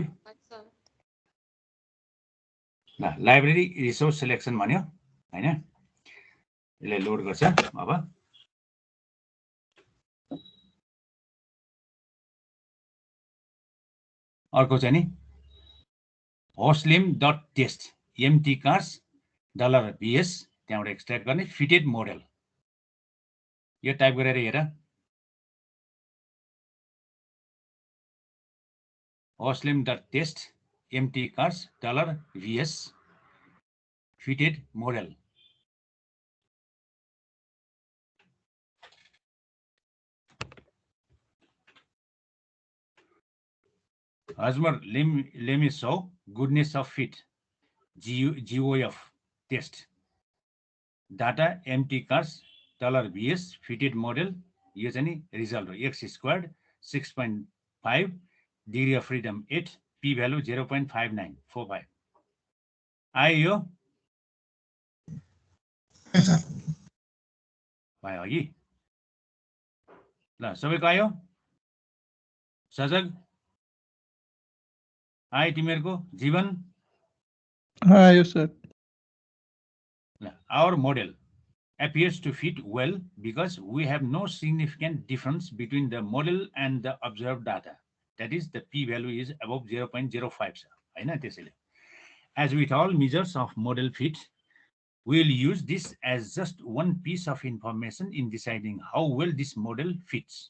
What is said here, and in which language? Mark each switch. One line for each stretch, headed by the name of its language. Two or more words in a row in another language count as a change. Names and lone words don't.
Nepali: अच्छा ल,
English: library resource selection
Nepali: भन्यो हैन? यसले लोड गर्छ अब। अर्को चाहिँ नि hostlim.test mtcars $vs त्यहाँबाट एक्सट्र्याक्ट गर्ने
English: fitted model.
Nepali: यो टाइप गरेर हेर। hostlim.test mtcars $vs
English: fitted model. Husmer, let me show goodness of fit. GOF test. Data mtcars $vs fitted model.
Nepali: यो चाहिँ नि रिजल्ट हो।
English: x squared 6.5, degree of freedom 8, p value 0.5945.
Nepali: आयो यो? भयो अघि? ल, सबैको आयो? सजग आयो तिमीहरूको? जीवन आयो सर।
English: Our model appears to fit well because we have no significant difference between the model and the observed data. That is, the p-value is above 0.05. As with all measures of model fit, we will use this as just one piece of information in deciding how well this model fits.